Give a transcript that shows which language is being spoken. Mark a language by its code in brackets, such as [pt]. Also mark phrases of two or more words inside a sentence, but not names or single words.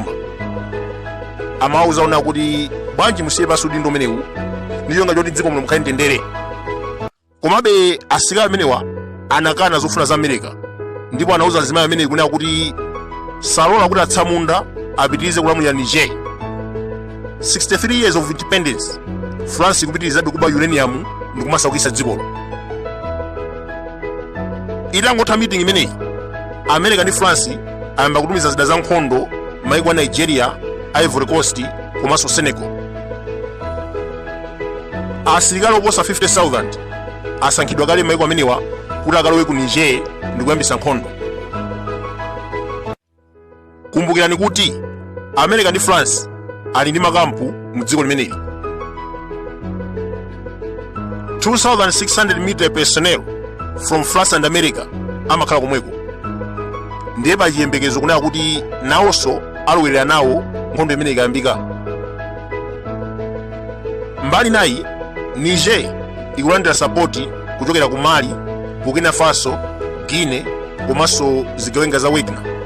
[ny] Amawuza ona kuti bwanji musiye pansi udindo umenewu ndiyo ngati kuti dziko muno mukhale mtendere. Komabe asilikali amenewa anakana zofuna za America ndipo anauza azimayi ameneyi kunena kuti salola kuti atsamunda apitirize kulamulira Niger. 63 [en] years of independence, [ny] France ikupitirizabe kuba uranium ndi kumasakisa dzikolo. Itangotha meeting imeneyi, America ndi France ayamba kutumiza zida za nkhondo maiko a Nigeria, Ivory Coast komanso Senegal. Asilikali oposa 50,000 asankhidwa kale maiko amenewa kuti akalowe ku Niger ndi kuyambisa nkhondo. Kumbukirani kuti America ndi France ali ndi makampu mu dziko limeneli. [en] 2,600 military personnel from France and America [ny] amakhala komweko. Ndiye pa chiyembekezo kunena kuti nawonso alowerera nawo nkhondo imene ikayambika. Mbali nayi, Niger ikulandira sapoti kuchokera ku Mali, Burkina Faso, Guinea komanso zigawenga za Wagner.